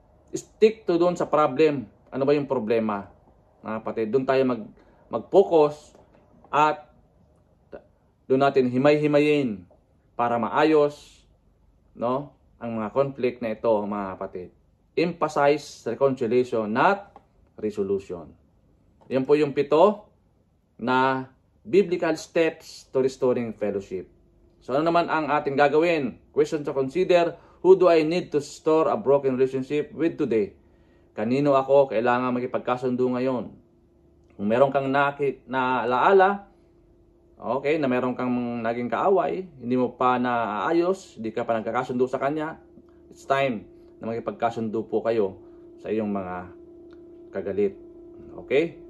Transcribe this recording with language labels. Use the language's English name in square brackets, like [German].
[English] Stick to [Filipino] doon sa problem. Ano ba yung problema? Mga kapatid, doon tayo mag-focus at doon natin himay-himayin para maayos, no, ang mga conflict na ito, mga kapatid. [English] Emphasize reconciliation, not resolution. [Filipino] Yan po yung [English] 7 na biblical steps to restoring fellowship. [Filipino] So ano naman ang ating gagawin? [English] Question to consider, who do I need to restore a broken relationship with today? [Filipino] Kanino ako kailangan makipagkasundo ngayon? Kung meron kang naalaala, okay, na meron kang naging kaaway, hindi mo pa naayos, hindi ka pa nagkakasundo sa kanya, [English] it's time [Filipino] na makipagkasundo po kayo sa iyong mga kagalit. Okay?